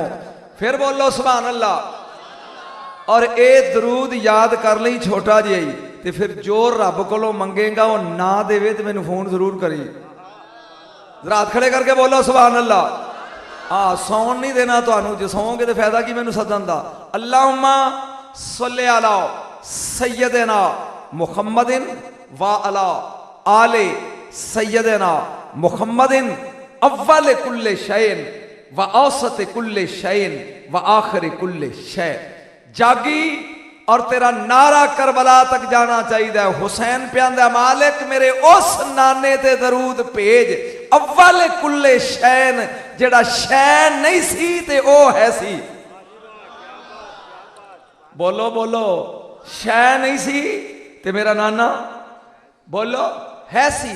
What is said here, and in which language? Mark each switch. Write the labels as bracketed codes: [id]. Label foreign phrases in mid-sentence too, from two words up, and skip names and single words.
[pa] فیر بولو [ar] سبحان الله. [pa] اور ایہ درود یاد کر لئی چھوٹا جیہا ہی، تے فیر جو رب کولوں منگے گا اوہ نہ دیوے تو مینوں فون ضرور کریں. ذرا ہتھ کھڑے کر کے بولو [ar] سبحان الله. [pa] ہاں، سون نہیں دینا تہانوں، جے سووو گے تو فائدہ کی مینوں سدن دا. [ar] اللهم صل على سيدنا محمد وعلى آل سيدنا محمد أول كل شيء وأوسط كل شيء وآخر كل شيء. [ur] جاگی اور تیرا نعرہ کربلا تک جانا چاہیے. [pa] حسین پیاندا مالک میرے اس نانے تے درود بھیج, [ar] أول كل شيء, [pa] جیہڑا شے نہیں سی تے اوہ ہے سی. بولو بولو، شے نہیں سی تے میرا نانا بولو ہے سی.